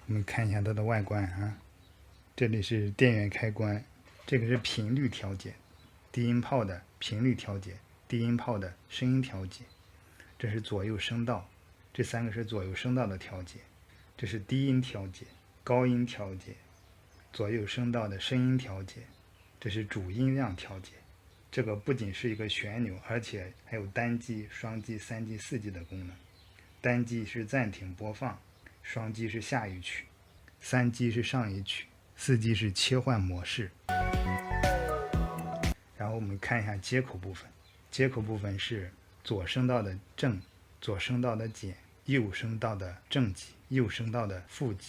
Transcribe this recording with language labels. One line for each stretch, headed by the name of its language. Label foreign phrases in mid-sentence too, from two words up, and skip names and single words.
Chinese: 看一下它的外觀啊，這裡是電源開關，這個是頻率調節，低音炮的頻率調節，低音炮的聲音調節，這是左右聲道，這3個是左右聲道的調節，這是低音調節、高音調節，左右聲道的聲音調節，這是主音量調節。這個不僅是一個旋钮，而且還有單击、雙击、3击、4击的功能。单击是暫停播放，双击是下一曲，3击是上一曲，4击是切換模式。然後我們看一下接口部分，接口部分是左声道的正、左声道的減、右声道的正极、右声道的负极。